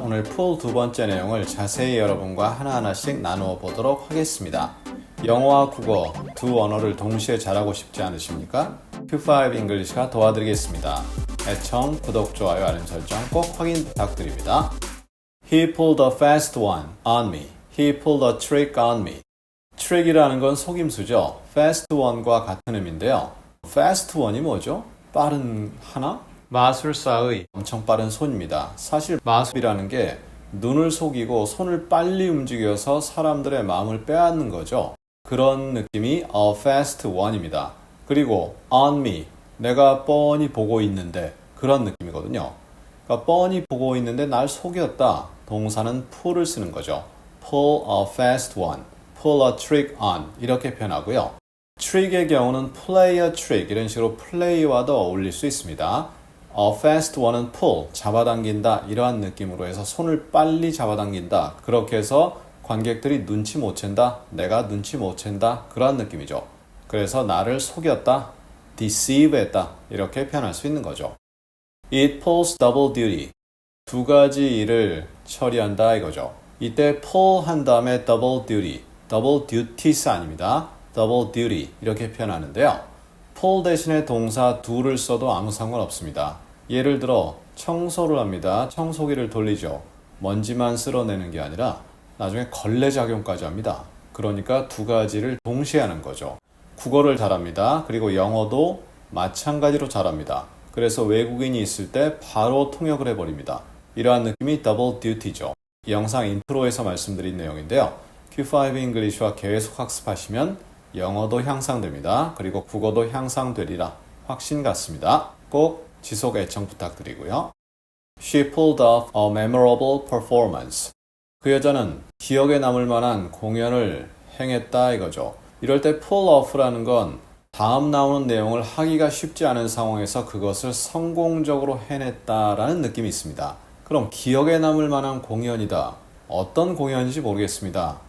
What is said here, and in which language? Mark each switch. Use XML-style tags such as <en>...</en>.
<ko>오늘 풀 두 번째 내용을 자세히 여러분과 하나하나씩 나누어 보도록 하겠습니다. 영어와 국어 두 언어를 동시에 잘하고 싶지 않으십니까? Q5 English가 도와드리겠습니다. 애청, 구독, 좋아요, 알림 설정 꼭 확인 부탁드립니다.</ko> <en>He pulled a fast one on me. He pulled a trick on me.</en> <ko>trick이라는 건 속임수죠. fast one과 같은 의미인데요. fast one이 뭐죠? 빠른 하나? 마술사의 엄청 빠른 손입니다. 사실 마술이라는 게 눈을 속이고 손을 빨리 움직여서 사람들의 마음을 빼앗는 거죠. 그런 느낌이</ko> <en>a fast one</en> <ko>입니다. 그리고</ko> <en>on me,</en> <ko>내가 뻔히 보고 있는데 그런 느낌이거든요. 그러니까 뻔히 보고 있는데 날 속였다. 동사는 pull을 쓰는 거죠.</ko> <en>pull a fast one, pull a trick on</en> <ko>이렇게 표현하고요. trick의 경우는</ko> <en>play a trick</en> <ko>이런 식으로 play와도 어울릴 수 있습니다. A fast one은 pull, 잡아당긴다 이러한 느낌으로 해서 손을 빨리 잡아당긴다. 그렇게 해서 관객들이 눈치 못 챈다, 내가 눈치 못 챈다 그러한 느낌이죠. 그래서 나를 속였다, deceive 했다 이렇게 표현할 수 있는 거죠.</ko> <en>It pulls double duty.</en> <ko>두 가지 일을 처리한다 이거죠. 이때 pull 한 다음에</ko> <en>double duty, double duties</en> <ko>아닙니다. double duty 이렇게 표현하는데요. pull 대신에 동사 do를 써도 아무 상관없습니다. 예를 들어 청소를 합니다. 청소기를 돌리죠. 먼지만 쓸어내는 게 아니라 나중에 걸레작용까지 합니다. 그러니까 두 가지를 동시에 하는 거죠. 국어를 잘합니다. 그리고 영어도 마찬가지로 잘합니다. 그래서 외국인이 있을 때 바로 통역을 해버립니다. 이러한 느낌이 double duty죠. 이 영상 인트로에서 말씀드린 내용인데요. Q5 English와 계속 학습하시면 영어도 향상됩니다. 그리고 국어도 향상되리라 확신 같습니다. 꼭 지속 애청 부탁드리고요.</ko> <en>She pulled off a memorable performance.</en> <ko>그 여자는 기억에 남을 만한 공연을 행했다 이거죠. 이럴 때</ko> <en>pull off</en> <ko>라는 건 다음 나오는 내용을 하기가 쉽지 않은 상황에서 그것을 성공적으로 해냈다라는 느낌이 있습니다. 그럼 기억에 남을 만한 공연이다. 어떤 공연인지 모르겠습니다.</ko>